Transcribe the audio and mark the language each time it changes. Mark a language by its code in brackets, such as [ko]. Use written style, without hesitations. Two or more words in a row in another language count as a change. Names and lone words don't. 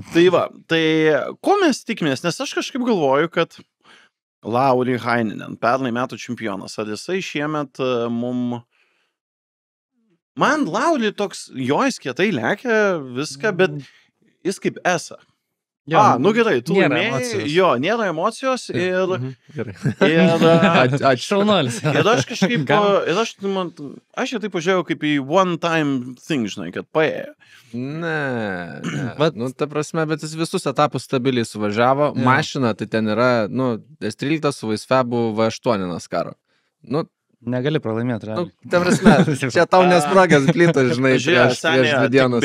[lt] Tai va, tai ko mes tikimės, nes aš kažkaip galvoju, kad Lauri Haininen, pernai metų čempionas, ar jisai šiemet man Lauri toks, jo jis kietai lekia viską, bet jis kaip esa. Gerai, tu laimėjai, jo, nėra emocijos ir šaunuolis. Ir aš kažkaip, aš jau taip pažiūrėjau kaip į [en] one time thing, [lt] žinai, kad paėjo. Ne, ta prasme, bet jis visus etapus stabiliai suvažiavo, mašina tai ten yra, S13 su Vaisfebu V8 NASCAR. Negali pralaimėti, realiai. Ta prasme, čia tau nesprogęs plytas, žinai, prieš 2 dienas.